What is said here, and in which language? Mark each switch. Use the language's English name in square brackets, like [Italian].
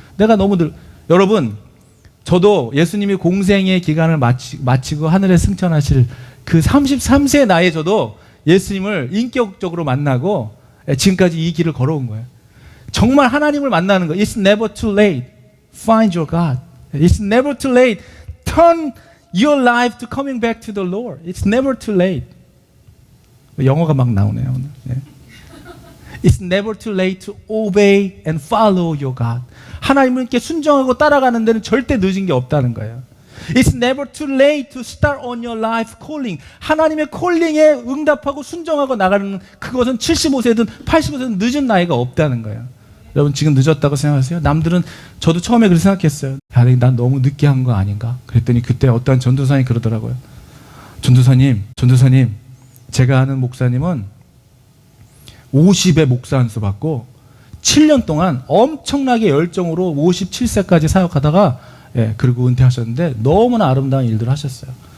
[Korean] 내가 너무 여러분, 저도 예수님이 공생의 기간을 마치고 하늘에 승천하실 그 33세의 나이에 저도 예수님을 인격적으로 만나고 지금까지 이 길을 걸어온 거예요. 정말 하나님을 만나는 거예요. [English] It's never too late. Find your God. It's never too late. Turn your life to coming back to the Lord. It's never too late. [Korean] 영어가 막 나오네요, 오늘. [English] It's never too late to obey and follow your God. [Korean] 하나님께 순종하고 따라가는 데는 절대 늦은 게 없다는 거예요. [English] It's never too late to start on your life calling. [Korean] 하나님의 콜링에 응답하고 순종하고 나가는, 그것은 75세든 85세든 늦은 나이가 없다는 거예요. 여러분, 지금 늦었다고 생각하세요? 남들은, 저도 처음에 그렇게 생각했어요. 난 너무 늦게 한 거 아닌가? 그랬더니 그때 어떤 전도사님이 그러더라고요. 전도사님, 제가 아는 목사님은 50에 목사 안수 받고 7년 동안 엄청나게 열정으로 57세까지 사역하다가 그리고 은퇴하셨는데 너무나 아름다운 일들을 하셨어요.